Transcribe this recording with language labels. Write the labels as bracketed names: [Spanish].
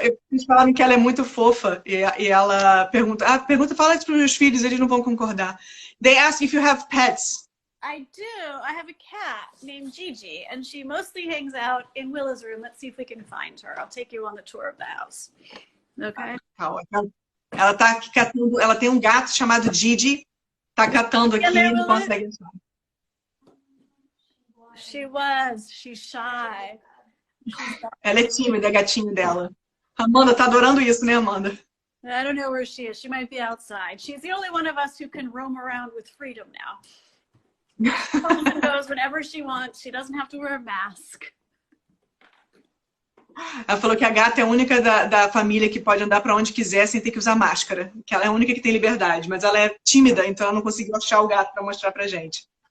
[Portuguese] Eles falaram que ela é muito fofa e ela pergunta, fala isso para os meus filhos, eles não vão concordar. [English] They ask if you have pets. I do. I have a cat named Gigi, and she mostly hangs out in Willa's room. Let's see if we can find her. I'll take you on the tour of the house. Okay? [Portuguese] Ela tá aqui catando, ela tem um gato chamado Gigi, tá catando aqui e não consegue achar. [English] She's shy. [Portuguese] Ela é tímida, a gatinha dela. Amanda tá adorando isso, né, Amanda? [English] I don't know where she is. She might be outside. She's the only one of us who can roam around with freedom now. She comes and goes whenever she wants. She doesn't have to wear a mask. [Portuguese] Ela falou que a gata é a única da família que pode andar para onde quiser sem ter que usar máscara. Que ela é a única que tem liberdade, mas ela é tímida, então ela não conseguiu achar o gato para mostrar pra gente.